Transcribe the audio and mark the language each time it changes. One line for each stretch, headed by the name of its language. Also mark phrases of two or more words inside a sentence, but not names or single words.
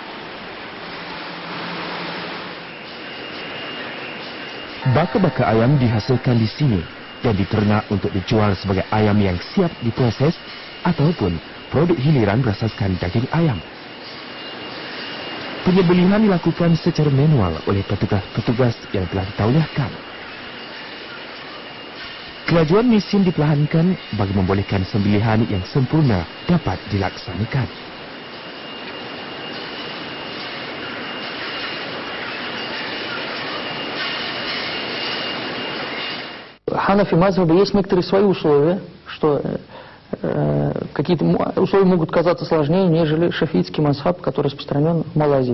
Malay: Baka-baka ayam dihasilkan di sini dan diternak untuk dijual sebagai ayam yang siap diproses ataupun produk hiliran berasaskan daging ayam. Penyembelihan dilakukan secara manual oleh petugas-petugas yang telah ditauliahkan. Kelajuan mesin diperlahankan bagi membolehkan sembelihan yang sempurna dapat dilaksanakan.
Russian: Ханафи мазхаба есть некоторые свои условия, что какие-то условия могут казаться сложнее, нежели шафиитский мазхаб, который распространен в Малайзии.